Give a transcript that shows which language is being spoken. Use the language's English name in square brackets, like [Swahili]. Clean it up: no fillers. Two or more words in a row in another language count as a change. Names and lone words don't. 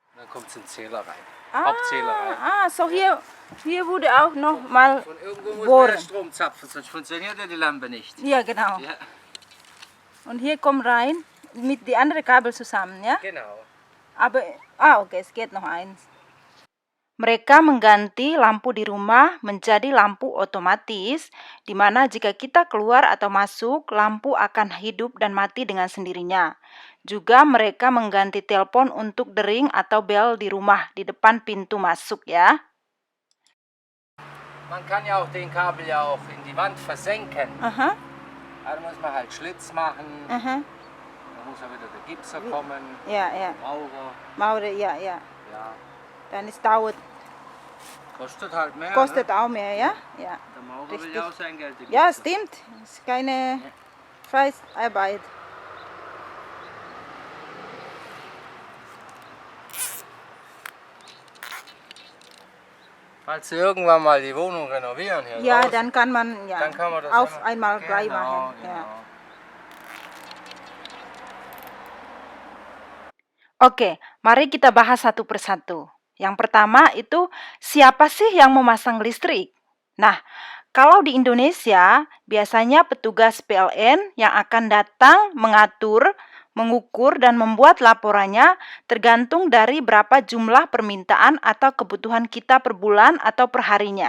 [German] kommt es in den Zähler rein. Ah, Hauptzähler rein. so hier wurde auch noch mal Von irgendwo muss man bohren. ja Strom zapfen, sonst funktioniert ja die Lampe nicht. Ja, genau. Ja, Und hier kommt rein mit die andere Kabel zusammen, ya? genau. Aber, oke, es geht noch eins. [Indonesian] Mereka mengganti lampu di rumah menjadi lampu otomatis, di mana jika kita keluar atau masuk, lampu akan hidup dan mati dengan sendirinya. Juga mereka mengganti telepon untuk dering atau bel di rumah, di depan pintu masuk ya. [German] Man kann ja auch den Kabel ja auch in die Wand versenken. Aha, Da muss man halt Schlitz machen, aha. da muss ja wieder der Gipser kommen, Ya, ya. Maurer. Mau deh, ya, ya. Ja, Dan es dauert, kostet halt mehr. kostet Ne? auch mehr, ya? Ja. Der Maurer will richtig. ja auch sein Geld. der Ja, Gipser. stimmt. Ist keine Fleißarbeit. Falls Sie irgendwann mal die Wohnung renovieren hier Ja, draußen, dann kann man ja dann kann man das auf immer- einmal gleich Genau, machen. genau. Ja. [Indonesian] Oke, mari kita bahas satu persatu. Yang pertama itu, siapa sih yang memasang listrik? Nah, kalau di Indonesia, biasanya petugas PLN yang akan datang mengatur, mengukur, dan membuat laporannya tergantung dari berapa jumlah permintaan atau kebutuhan kita per bulan atau per harinya.